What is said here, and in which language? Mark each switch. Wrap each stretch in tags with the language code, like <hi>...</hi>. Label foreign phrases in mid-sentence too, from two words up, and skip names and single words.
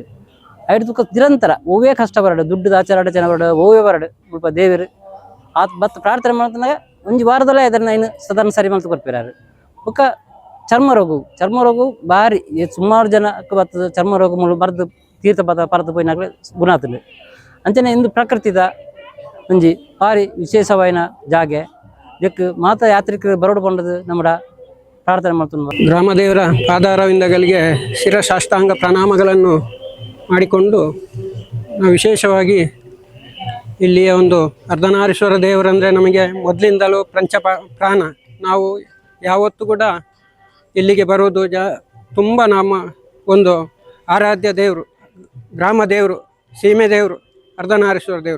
<tcy>ಐದು ನಿರಂತರ ಓವೇ ಕಷ್ಟ ಬರಡು, ದುಡ್ಡು ಆಚಾರ ಜನ ಬರಡು, ಓವೇ ಬರಡು ಮುಲ್ಪ ದೇವರು ಆತ್ ಬತ್ತು ಪ್ರಾರ್ಥನೆ ಮಾಡ್ಕೊಂಡಾಗ ಒಂಜಿ ವಾರದಲ್ಲೇ ಅದನ್ನ ಇನ್ನು ಸಾಧಾರಣ ಸರಿ ಮಾಡ್ತು ಕೊಡ್ಪಿರಾರು.</tcy> <kn>ಬೊಕ್ಕ ಚರ್ಮ ರೋಗ ಭಾರಿ ಸುಮಾರು ಜನಕ್ಕೆ ಬರ್ತದೆ.</kn> <tcy>ಚರ್ಮ ರೋಗ ಬರೆದು ತೀರ್ಥ ಪರದು ಪೋಯಿನಾಗಲೇ ಗುಣ ಆಗ್ತದೆ. ಅಂಚನೆ ಇಂದು ಪ್ರಕೃತಿದ ಒಂಜಿ ಭಾರಿ ವಿಶೇಷವಾಯಿನ ಜಾಗೆ ಇದಕ್ಕೆ ಮಾತಾ ಯಾತ್ರಿಕರು ಬರೋಡು ಬಂದದ್ದು ನಮ್ಮ ಪ್ರಾರ್ಥನೆ ಮಾಡ್ತೀನಿ.</tcy> <kn>ಗ್ರಾಮದೇವರ ಪಾದಾರವಿಂದಗಳಿಗೆ ಶಿರಸಾಷ್ಟಾಂಗ ಪ್ರಣಾಮಗಳನ್ನು ಮಾಡಿಕೊಂಡು ನಾವು ವಿಶೇಷವಾಗಿ ಇಲ್ಲಿಯ ಒಂದು ಅರ್ಧನಾರೀಶ್ವರ ದೇವರಂದರೆ ನಮಗೆ ಮೊದಲಿಂದಲೂ ಪ್ರಾಣ. ನಾವು ಯಾವತ್ತೂ ಕೂಡ ಇಲ್ಲಿಗೆ ಬರೋದು ತುಂಬ ನಮ್ಮ ಒಂದು ಆರಾಧ್ಯ ದೇವರು, ಗ್ರಾಮ ದೇವರು, ಸೀಮೆ ದೇವರು ಅರ್ಧನಾರೀಶ್ವರ ದೇವರು.</kn>